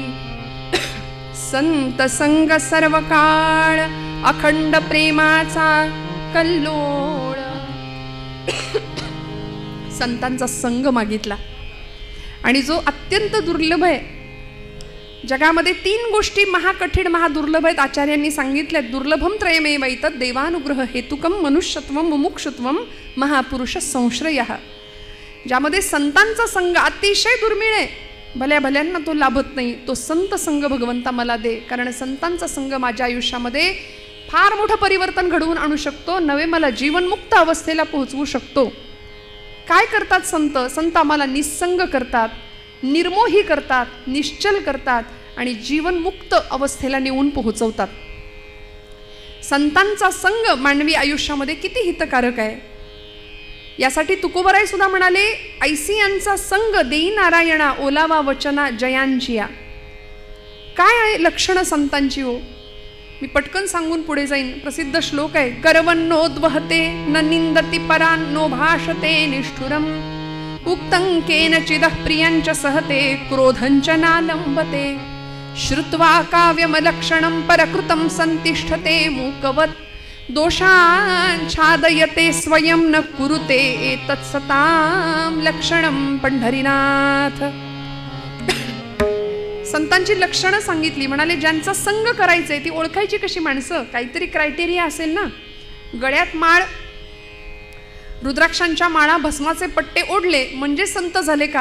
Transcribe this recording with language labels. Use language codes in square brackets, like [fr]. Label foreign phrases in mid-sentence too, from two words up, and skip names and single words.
[mr] संत संग सर्व काळ अखंड प्रेमाचा कल्लोळ. संतांचा संग मागितला आणि जो अत्यंत दुर्लभ आहे. जगामध्ये 3 गोष्टी महाकठीण महादुर्लभ आहेत आचार्यांनी सांगितल्या. [sa] दुर्लभम त्रयमेव एतत् देवानुग्रह हेतुकम मनुष्यत्वम मुमुक्षुत्वम महापुरुष संश्रयः. [mr] ज्यामध्ये संतांचा संग अतिशय दुर्मिळ आहे. भल्या भल्यांना तो लाभत नाही. तो संत संग भगवंता मला दे, कारण संतांचा संग माझ्या आयुष्यामध्ये फार मोठं परिवर्तन घडवून आणू शकतो. नवे मला जीवनमुक्त अवस्थेला पोहोचवू शकतो. काय करतात संत? संत आम्हाला निस्संग करतात, निर्मोही करतात, निश्चल करतात आणि जीवनमुक्त अवस्थेला नेऊन पोहोचवतात. संतांचा संग मानवी आयुष्यामध्ये किती हितकारक आहे. यासाठी तुकोबराय सुद्धा म्हणाले, ऐसियांचा संग देई नारायणा ओलावा वचना जयांचिया. काय आहे लक्षणं संतांची हो? मी पटकन सांगून पुढे जाईन. प्रसिद्ध श्लोक आहे, [sa] गर्वन्नोद्वहते न निंदति परान् नो भाषते निष्ठुरम उक्तं केनचिदः प्रियञ्च सहते क्रोधञ्च नालम्बते श्रुत्वा काव्यमलक्षणं परकृतं संतिष्ठते मूकवत् दोषाच्छादयते स्वयं न कुरुते एतत्सतां लक्षणं पंढरीनाथ. [mr] संतांची लक्षणं सांगितली. म्हणाले ज्यांचा संग करायचंय ती ओळखायची कशी माणसं? काहीतरी क्रायटेरिया असेल ना. गळ्यात माळ, रुद्राक्षांच्या माळा, भस्माचे पट्टे ओढले म्हणजे संत झाले का?